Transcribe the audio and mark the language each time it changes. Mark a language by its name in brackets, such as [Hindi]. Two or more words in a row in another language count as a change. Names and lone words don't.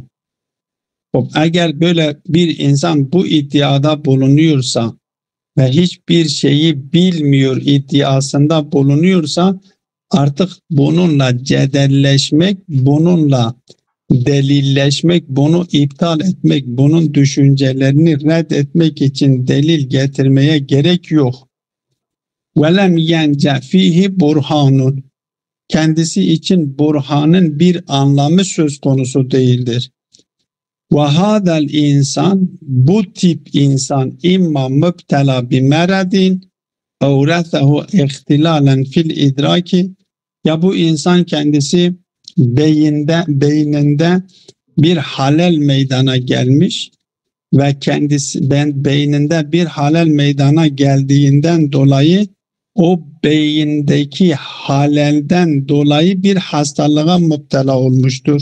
[Turkish] Eğer böyle bir insan bu iddiada bulunuyorsa ve hiçbir şeyi bilmiyor iddiasında bulunuyorsa artık bununla cedelleşmek, bununla delilleşmek, bunu iptal etmek, bunun düşüncelerini reddetmek için delil getirmeye gerek yok. [Arabic] وَلَمْ يَنْجَ ف۪يهِ burhanun. [Turkish] Kendisi için burhanın bir anlamı söz konusu değildir. وَهَذَا insan, bu tip insan [Arabic] إما مبتلى بمرض اَوْرَثَهُ اِخْتِلَالًا في الإدراك, [Turkish] ya bu insan kendisi beyninde bir halel meydana gelmiş ve kendisi beyninde bir halel meydana geldiğinden dolayı o beyindeki halelden dolayı bir hastalığa müptela olmuştur.